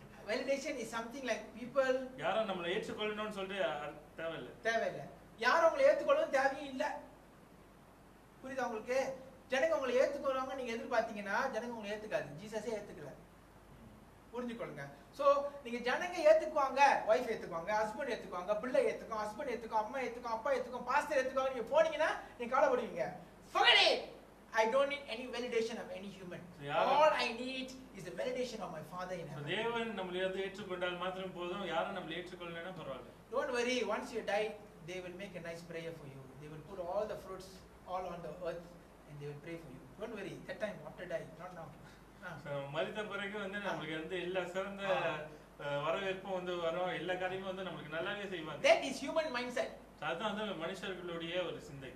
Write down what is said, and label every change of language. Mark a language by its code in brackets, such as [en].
[en] validation is something like people [ta] யாரோ நம்மளை ஏற்றுக்கொள்ளணும்னு சொல்லிட்டு தேவையில்லை. யாரும் உங்களை ஏற்றுக்கொள்ளணும் தேவையும் இல்லை. புரியுதா உங்களுக்கு? ஜனங்க உங்களை ஏத்துக்குவாங்க நீங்க எதிர்பார்த்தீங்கன்னா ஜனங்க உங்களை ஏத்துக்காது. ஜீசஸே ஏத்துக்கல. புரிஞ்சுக்கொள்ளுங்க. சோ நீங்க ஜனங்க ஏத்துக்குவாங்க, வைஃப் ஏத்துக்குவாங்க, ஹஸ்பண்ட் ஏத்துக்குவாங்க, பிள்ளை ஏத்துக்கும், ஹஸ்பண்ட் ஏத்துக்கும், அம்மா ஏத்துக்கும், அப்பா ஏத்துக்கும், பாஸ்டர் ஏத்துக்குவாங்க. நீங்க போனீங்கன்னா நீங்க கவலைப்படுவீங்க. [en] Forget it. I don't need any validation of any human. All I need is the validation of my Father in heaven. [ta] தேவன் நம்மளை ஏற்றுக்கொண்டால் மாத்திரம் போதும். யாரும் நம்மளை ஏற்றுக்கொள்ளலனா பரவாயில்லை. [en] Don't worry, once you die they will make a nice prayer for you. They will put all the fruits all on the earth and they will pray for you. Don't worry, that time after die, not now. [ta] மரித்த பிறகு வந்து நம்மளுக்கு வந்து எல்லா சிறந்த வரவேற்பும் வந்து வரும், எல்லா காரியமும் வந்து நம்மளுக்கு நல்லாவே செய்வாங்க. [en] That is human mindset. [ta] அதுதான் வந்து மனுஷர்களுடைய ஒரு சிந்தை.